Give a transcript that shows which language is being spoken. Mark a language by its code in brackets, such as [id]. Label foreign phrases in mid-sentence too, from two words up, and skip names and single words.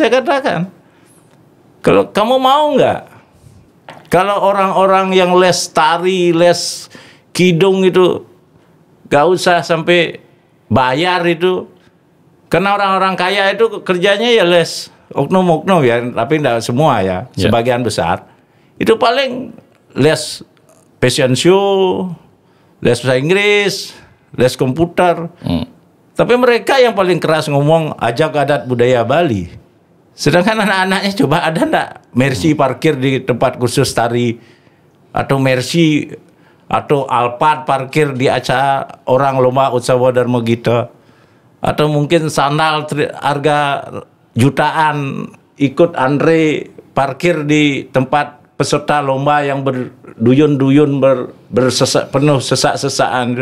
[id] saya katakan, kalau kamu mau nggak, kalau orang-orang yang les tari, les kidung itu gak usah sampai bayar itu, karena orang-orang kaya itu kerjanya ya les oknum-oknum ya, tapi tidak semua ya, sebagian besar itu paling les [en] fashion show, [id] les bahasa Inggris, les komputer. Tapi mereka yang paling keras ngomong ajak adat budaya Bali. Sedangkan anak-anaknya coba ada enggak Mercy parkir di tempat kursus tari, atau Mercy atau Alphard parkir di acara orang lomba Utsawa Dharma Gita, atau mungkin sandal harga jutaan ikut Andre parkir di tempat peserta lomba yang berduyun-duyun penuh sesak-sesaan.